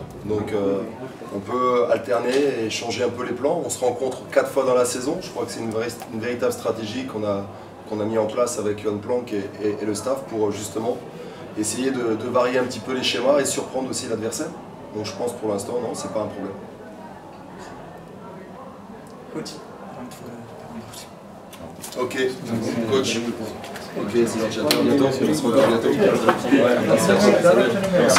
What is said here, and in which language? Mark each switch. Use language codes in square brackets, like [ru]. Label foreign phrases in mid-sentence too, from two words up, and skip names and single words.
[fr] Donc on peut alterner et changer un peu les plans. On se rencontre 4 fois dans la saison. Je crois que c'est une véritable stratégie qu'on a mis en place avec Johan Planck et le staff pour justement essayer de varier un petit peu les schémas et surprendre aussi l'adversaire. Donc je pense pour l'instant, non, c'est pas un problème. [nl] Goed, bedankt voor de antwoord. [fr] Ok, coach. Ok, c'est bientôt.